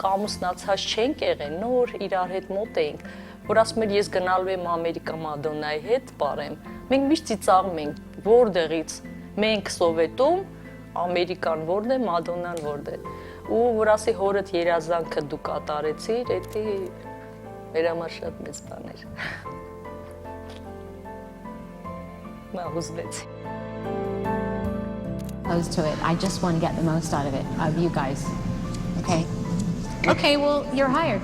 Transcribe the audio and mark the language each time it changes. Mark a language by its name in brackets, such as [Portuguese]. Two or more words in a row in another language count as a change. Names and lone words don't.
[Armenian] ամուսնացած չենք եղել, նոր իրար հետ մոտ էինք, որ ասում էր ես գնալու եմ Ամերիկա Մադոննայի հետ ապարեմ։ Մենք միշտ ծիծաղում ենք, որտեղից մենք Սովետում, Ամերիկան որտե, Մադոննան որտե։ Ու որ ասի հորդ երազանքը դու կատարեցիր, դա մեր համար շատ մեծ բան էր։ Նա հուզվեց։ [English] Opposed to it. I just want to get the most out of it, out of you guys. Okay? Okay, well, you're hired.